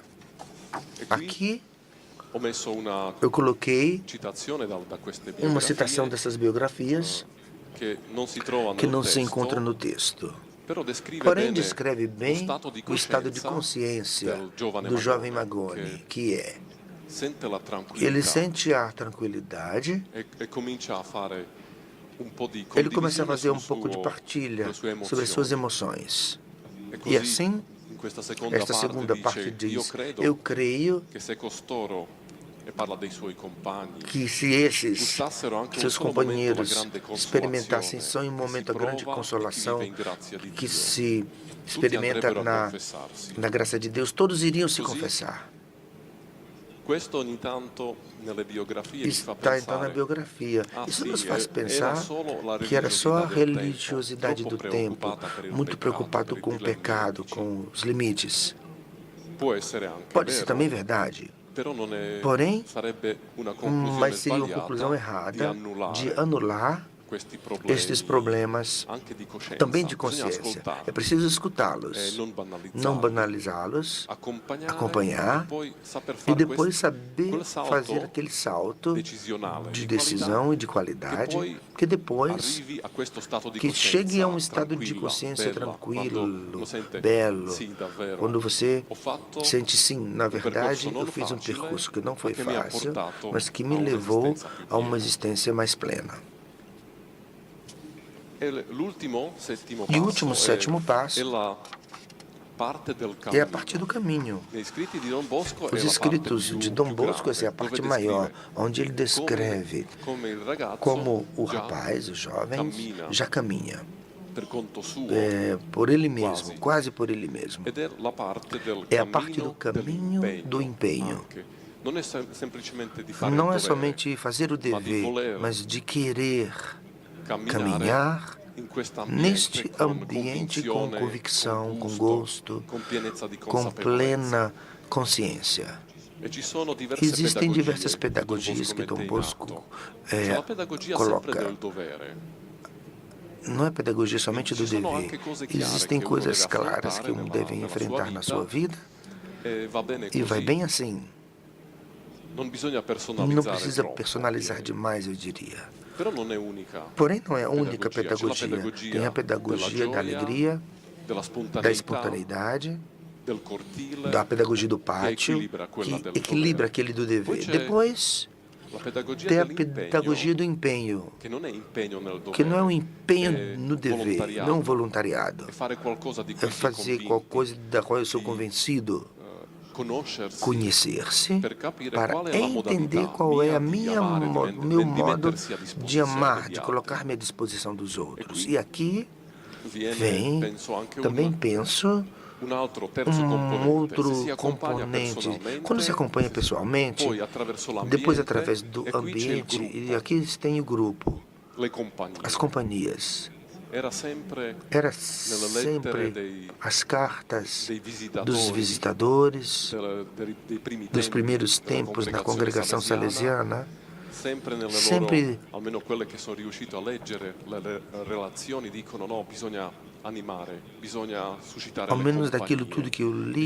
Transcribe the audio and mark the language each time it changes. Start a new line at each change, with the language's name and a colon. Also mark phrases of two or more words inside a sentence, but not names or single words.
Portuguese: Aqui eu coloquei uma citação dessas biografias que não se encontra no texto. Porém, descreve bem o estado de consciência do jovem Magone, que é
Italian: sente la
Portuguese: ele
Italian: tranquillità
Portuguese: sente a tranquilidade,
Italian: e comincia a fare un po' di
Portuguese: ele começa a fazer
Italian: condivisione
Portuguese: um pouco de partilha
Italian: sulle sue
Portuguese: sobre as suas
Italian: emozioni.
Portuguese: emoções.
Italian: E
Portuguese: E
Italian: così,
Portuguese: assim,
Italian: in questa seconda
Portuguese: esta
Italian: parte
Portuguese: segunda parte
Italian: dice, io
Portuguese: diz: eu
Italian: credo
Portuguese: creio
Italian: che se costoro, e parla dei suoi compagni,
Portuguese: que se esses
Italian: gustassero anche un
Portuguese: seus
Italian: solo momento la
Portuguese: companheiros
Italian: grande
Portuguese: experimentassem
Italian: consolazione
Portuguese: só em um
Italian: che si
Portuguese: momento a grande
Italian: prova e che vive
Portuguese: consolação
Italian: in grazia di
Portuguese: que
Italian: Dio,
Portuguese: se
Italian: tutti
Portuguese: experimenta
Italian: andrebbero a confessarsi.
Portuguese: na graça de Deus, todos iriam se
Italian: Così,
Portuguese: confessar.
Italian: questo ogni tanto nelle biografie ci fa
Portuguese: Está então na
Italian: pensare,
Portuguese: biografia.
Italian: ah
Portuguese: Isso
Italian: sì,
Portuguese: nos faz
Italian: era
Portuguese: pensar
Italian: solo la
Portuguese: que era só a
Italian: religiosità del tempo,
Portuguese: religiosidade
Italian: troppo
Portuguese: do tempo,
Italian: preoccupata per il
Portuguese: muito
Italian: peccato,
Portuguese: preocupado
Italian: per i
Portuguese: com o
Italian: dilemmi
Portuguese: pecado,
Italian: etici.
Portuguese: com os limites.
Italian: Può essere anche
Portuguese: Pode ser
Italian: vero,
Portuguese: também verdade,
Italian: però non è,
Portuguese: porém,
Italian: sarebbe una conclusione
Portuguese: mas seria uma conclusão
Italian: sbagliata di
Portuguese: errada de
Italian: annullare
Portuguese: anular
Italian: questi
Portuguese: estes
Italian: problemi
Portuguese: problemas
Italian: anche di
Portuguese: também
Italian: coscienza.
Portuguese: de
Italian: Bisogna
Portuguese: consciência. É
Italian: ascoltarli,
Portuguese: preciso escutá-los,
Italian: non
Portuguese: não
Italian: banalizzarli,
Portuguese: banalizá-los,
Italian: accompagnare e
Portuguese: acompanhar
Italian: poi saper
Portuguese: e
Italian: fare
Portuguese: depois
Italian: quel
Portuguese: saber fazer
Italian: salto
Portuguese: aquele salto
Italian: decisionale,
Portuguese: de
Italian: di qualità,
Portuguese: decisão e de
Italian: che
Portuguese: qualidade,
Italian: poi
Portuguese: que depois
Italian: arrivi a questo stato di
Portuguese: que chegue a um
Italian: coscienza
Portuguese: estado de
Italian: tranquilla,
Portuguese: consciência
Italian: bella, quando uno
Portuguese: tranquilo,
Italian: sente,
Portuguese: belo,
Italian: sì, davvero,
Portuguese: quando você
Italian: ho fatto
Portuguese: sente sim, na
Italian: un percorso
Portuguese: verdade eu
Italian: non
Portuguese: fiz um
Italian: facile,
Portuguese: percurso que não
Italian: ma
Portuguese: foi
Italian: che mi ha
Portuguese: fácil,
Italian: portato
Portuguese: mas que
Italian: a
Portuguese: me levou
Italian: un'esistenza più
Portuguese: a uma
Italian: piena.
Portuguese: existência mais plena.
Italian: E l'ultimo, settimo
Portuguese: E o último,
Italian: passo
Portuguese: sétimo
Italian: è
Portuguese: passo
Italian: la parte del
Portuguese: é a parte do
Italian: cammino.
Portuguese: caminho.
Italian: Nei scritti di Don Bosco
Portuguese: Os
Italian: è la parte
Portuguese: escritos de Dom
Italian: più
Portuguese: Bosco, essa é a
Italian: grande, dove
Portuguese: parte maior,
Italian: descrive
Portuguese: onde ele descreve
Italian: come il ragazzo
Portuguese: como o
Italian: già
Portuguese: rapaz, o jovem,
Italian: cammina
Portuguese: já caminha
Italian: per conto suo,
Portuguese: por ele mesmo,
Italian: quasi.
Portuguese: quase por ele mesmo.
Italian: Ed è la parte del
Portuguese: É a parte do
Italian: cammino
Portuguese: caminho do
Italian: dell'impegno
Portuguese: empenho.
Italian: anche. Non è semplicemente di fare il
Portuguese: Não é
Italian: dovere,
Portuguese: somente fazer o
Italian: ma di
Portuguese: dever,
Italian: voler
Portuguese: mas de querer
Italian: camminare
Portuguese: caminhar
Italian: in questo ambiente
Portuguese: neste
Italian: con
Portuguese: ambiente com
Italian: convinzione, con
Portuguese: convicção, com
Italian: gusto,
Portuguese: gosto,
Italian: con pienezza di
Portuguese: com
Italian: consapevolezza.
Portuguese: plena consciência.
Italian: E ci sono diverse
Portuguese: Existem diversas
Italian: pedagogie
Portuguese: pedagogias
Italian: che Don
Portuguese: que Dom
Italian: Bosco mette in
Portuguese: Bosco
Italian: atto. C'è la pedagogia sempre
Portuguese: coloca.
Italian: del dovere.
Portuguese: Não é pedagogia somente do
Italian: Ci sono
Portuguese: dever.
Italian: anche cose chiare
Portuguese: Existem
Italian: che uno
Portuguese: coisas
Italian: deve
Portuguese: claras que
Italian: affrontare
Portuguese: um deve
Italian: nella sua
Portuguese: enfrentar na sua
Italian: vita
Portuguese: vida
Italian: e va bene
Portuguese: e vai
Italian: così.
Portuguese: bem assim.
Italian: Non bisogna
Portuguese: Não
Italian: personalizzare
Portuguese: precisa
Italian: troppo,
Portuguese: personalizar demais, eu diria.
Italian: però non è unica
Portuguese: Porém, não é a única
Italian: pedagogia. C'è la
Portuguese: pedagogia. Tem a
Italian: pedagogia
Portuguese: pedagogia da
Italian: gioia,
Portuguese: alegria,
Italian: della
Portuguese: da
Italian: spontaneità,
Portuguese: espontaneidade,
Italian: del cortile,
Portuguese: da pedagogia do
Italian: che
Portuguese: pátio,
Italian: equilibra quella
Portuguese: que
Italian: del
Portuguese: equilibra
Italian: dovere.
Portuguese: aquele do
Italian: Poi
Portuguese: dever.
Italian: c'è
Portuguese: Depois,
Italian: la pedagogia
Portuguese: tem a
Italian: dell'impegno,
Portuguese: pedagogia do empenho,
Italian: che non è impegno nel
Portuguese: que não é um
Italian: dovere,
Portuguese: empenho
Italian: è
Portuguese: no dever, não é um voluntariado.
Italian: è fare qualcosa di
Portuguese: É
Italian: cui si è
Portuguese: fazer qualquer
Italian: convinti,
Portuguese: coisa da qual eu sou
Italian: di
Portuguese: convencido.
Italian: conoscersi
Portuguese: Conhecer-se
Italian: per capire
Portuguese: para
Italian: qual è la
Portuguese: entender
Italian: modalità
Portuguese: qual é a
Italian: mia di
Portuguese: minha,
Italian: amare,
Portuguese: meu
Italian: di
Portuguese: modo
Italian: mettersi a
Portuguese: de
Italian: disposizione
Portuguese: amar,
Italian: degli
Portuguese: de
Italian: altri.
Portuguese: colocar-me à disposição dos outros.
Italian: qui
Portuguese: E aqui
Italian: Viene,
Portuguese: vem,
Italian: penso, anche
Portuguese: também penso,
Italian: un altro terzo
Portuguese: um
Italian: componente. Se si
Portuguese: outro
Italian: accompagna
Portuguese: componente. Quando se acompanha pessoalmente,
Italian: poi attraverso
Portuguese: depois
Italian: l'ambiente,
Portuguese: através do
Italian: e qui c'è il
Portuguese: ambiente, e
Italian: gruppo,
Portuguese: aqui tem o grupo,
Italian: le compagnie.
Portuguese: as companhias.
Italian: Era sempre
Portuguese: Era
Italian: nelle lettere
Portuguese: sempre as cartas
Italian: dei
Portuguese: dos visitadores,
Italian: dei primi
Portuguese: dos primeiros
Italian: della
Portuguese: tempos da congregação salesiana,
Italian: sempre nelle
Portuguese: sempre,
Italian: loro, almeno quelle che sono riuscito a leggere, le relazioni dicono no, bisogna animare, bisogna suscitare
Portuguese: ao
Italian: le
Portuguese: menos
Italian: compagnie,
Portuguese: daquilo tudo que eu li,